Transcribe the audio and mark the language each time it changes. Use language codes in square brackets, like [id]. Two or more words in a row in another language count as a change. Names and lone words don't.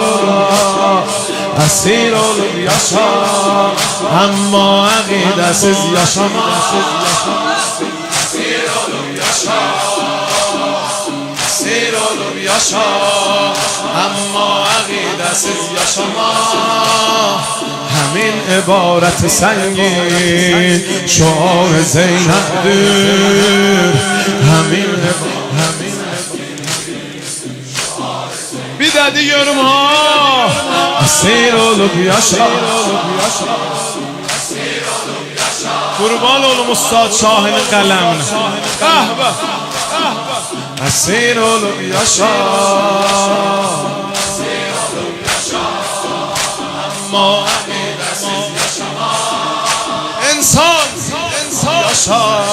[tr] esir olup yaşa ama akidesiz yaşama esir olup yaşa esir olup yaşa ama akidesiz yaşama [fa] همین عبارت سنگین شعار زینب دور همین [tr] bir de diyorum ha esir olup yaşa kurban olum Ustad Şahin'in kalemine esir olup yaşa ama İnsan yaşa